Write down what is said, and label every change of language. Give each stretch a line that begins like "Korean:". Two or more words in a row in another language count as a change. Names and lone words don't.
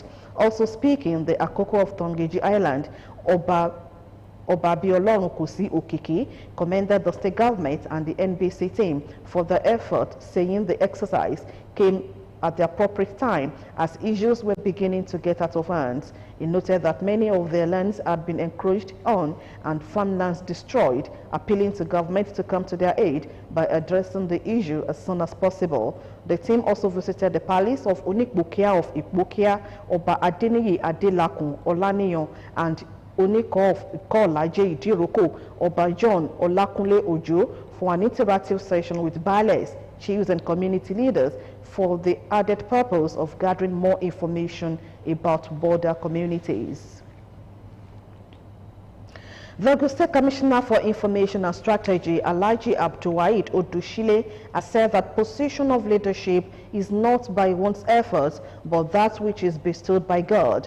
English: Also speaking, the Akoko of Tongeji Island, Obabiolorun Kosi Okiki, commended the state government and the NBC team for the effort, saying the exercise came at the appropriate time as issues were beginning to get out of hand. He noted that many of their lands had been encroached on and farmlands destroyed, appealing to government to come to their aid by addressing the issue as soon as possible. The team also visited the palace of Onikbokia of Ikbokia, Oba Adeniyi Adelakun Olaniyan, and Oniko of Ikolaje Idiroko, Oba John Olakunle Ojo, for an interactive session with baales, chiefs and community leaders for the added purpose of gathering more information about border communities. The Ogun State Commissioner for Information and Strategy, Alhaji Abdulwahid Odushile, has said that position of leadership is not by one's efforts, but that which is bestowed by God.